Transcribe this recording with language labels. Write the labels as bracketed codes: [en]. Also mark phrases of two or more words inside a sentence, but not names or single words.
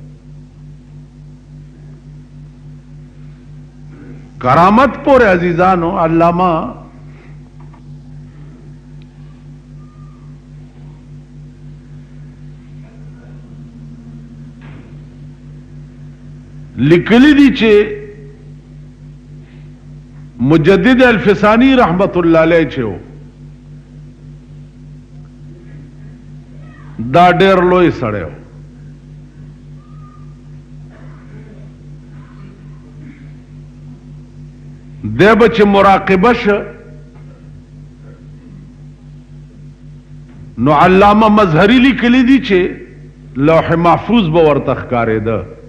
[ps] کرامت پورې عزیزانو علامہ لیکلی دی چې مجدد الفسانی [ar] رحمت اللہ علیہ [ps] چھو دا ډیر لوی سړی و. دی به چې مراقبه شه نو علامه مظهری لیکلی دی چې لوح محفوظ به ورته ښکارېده.